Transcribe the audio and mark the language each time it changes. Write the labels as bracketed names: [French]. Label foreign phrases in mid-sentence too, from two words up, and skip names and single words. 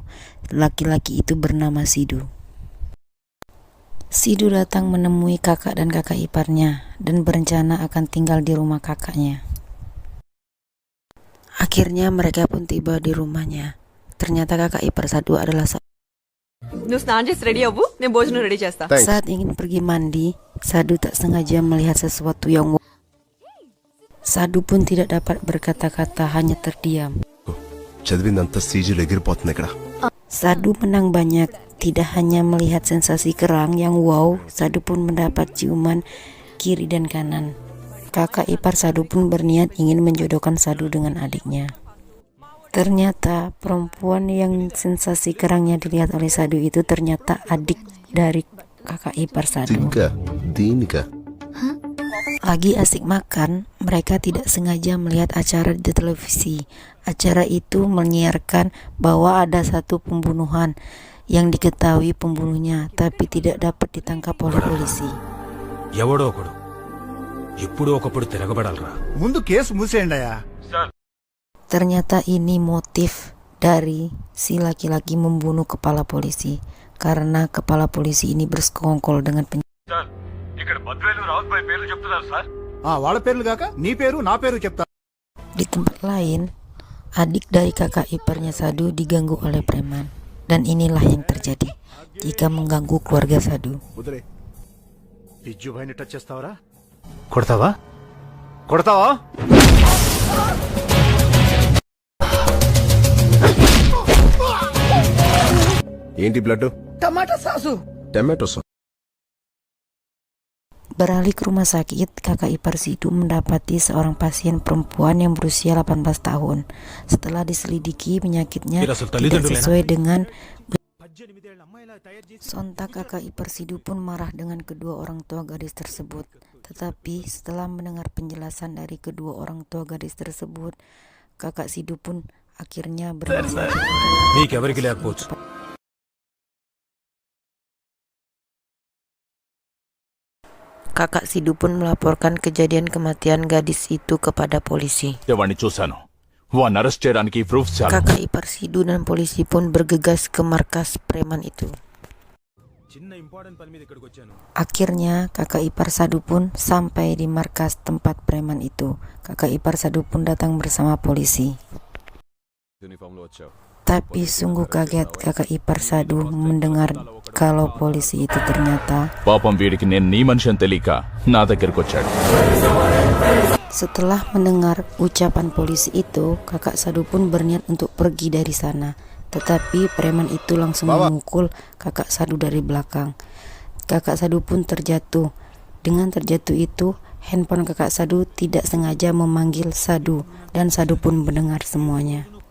[Indonesian] Laki-laki itu bernama Sidu. Sidu datang menemui kakak dan kakak iparnya dan berencana akan tinggal di rumah kakaknya. Akhirnya mereka pun tiba di rumahnya. Ternyata kakak ipar Sadu adalah [Telugu] నువ్వు స్నానం చేసి రెడీ అవ్వు నేను భోజనం రెడీ చేస్తా [Indonesian] Saat ingin pergi mandi, Sadu tak sengaja melihat sesuatu yang Sadu pun tidak dapat berkata-kata, hanya terdiam. [Telugu] చదివిందంతా సీజీలు ఎగిరిపోతుంది ఇక్కడ. [Indonesian] Sadu menang banyak, tidak hanya melihat sensasi kerang yang wow, Sadu pun mendapat ciuman kiri dan kanan. Kakak ipar Sadu pun berniat ingin menjodohkan Sadu dengan adiknya. Ternyata perempuan yang sensasi kerangnya dilihat oleh Sadu itu ternyata adik dari kakak ipar Sadu. [Telugu] దీనికా [Indonesian] Lagi asik makan, mereka tidak sengaja melihat acara di televisi. Acara itu menyiarkan bahwa ada satu pembunuhan yang diketahui pembunuhnya, tapi tidak dapat ditangkap oleh polisi. [Telugu] ఎవడో ఒకడు ఎప్పుడో ఒకప్పుడు తిరగబడాలరా. ముందు కేసు మూసేయండి అయ్యా. [Indonesian] Ternyata ini motif dari si laki-laki membunuh kepala polisi, karena kepala polisi ini bersekongkol dengan [Telugu] వాళ్ళ పేర్లు కాక నీ పేరు నా పేరు చెప్తా. [Indonesian] Di tempat lain, adik dari kakak iparnya Sadu diganggu oleh preman. Dan inilah yang terjadi jika mengganggu keluarga Sadu. [Telugu] బిజ్జు భాయ్ని టచ్ చేస్తావరా? కొడతావా? ఏంటి బ్లడ్? [English] tomato sauce. tomato sauce. [Indonesian] Beralih ke rumah sakit, kakak ipar Sadu mendapati seorang pasien perempuan yang berusia 18 tahun. Setelah diselidiki, penyakitnya tidak sesuai dengan. Sontak kakak ipar Sadu pun marah dengan kedua orang tua gadis tersebut. Tetapi setelah mendengar penjelasan dari kedua orang tua gadis tersebut, kakak Sadu pun akhirnya berhenti. [Telugu] నీకెవరికి లేకపోవచ్చు. [Indonesian] Kakak Sadu pun melaporkan kejadian kematian gadis itu kepada polisi. [Telugu] వాడిని చూశాను. వాడిని అరెస్ట్ చేయడానికి ప్రూఫ్స్ చాలా. [Indonesian] Kakak ipar Sadu dan polisi pun bergegas ke markas preman itu. [Telugu] చిన్న ఇంపార్టెంట్ పని మీద ఇక్కడికి వచ్చాను. [Indonesian] Akhirnya kakak ipar Sadu pun sampai di markas tempat preman itu. Kakak ipar Sadu pun datang bersama polisi. [Telugu] యూనిఫామ్లో వచ్చావు. [Indonesian] Tapi sungguh kaget kakak ipar Sadu mendengar kalau polisi itu ternyata. [Telugu] పాపం వీడికి నేను నీ మనిషి అని తెలియక నా దగ్గరికి వచ్చాడు. [Indonesian] Setelah mendengar ucapan polisi itu, kakak Sadu pun berniat untuk pergi dari sana. Tetapi preman itu langsung memukul kakak Sadu dari belakang. Kakak Sadu pun terjatuh. Dengan terjatuh itu, handphone kakak Sadu tidak sengaja memanggil Sadu, dan Sadu pun mendengar semuanya.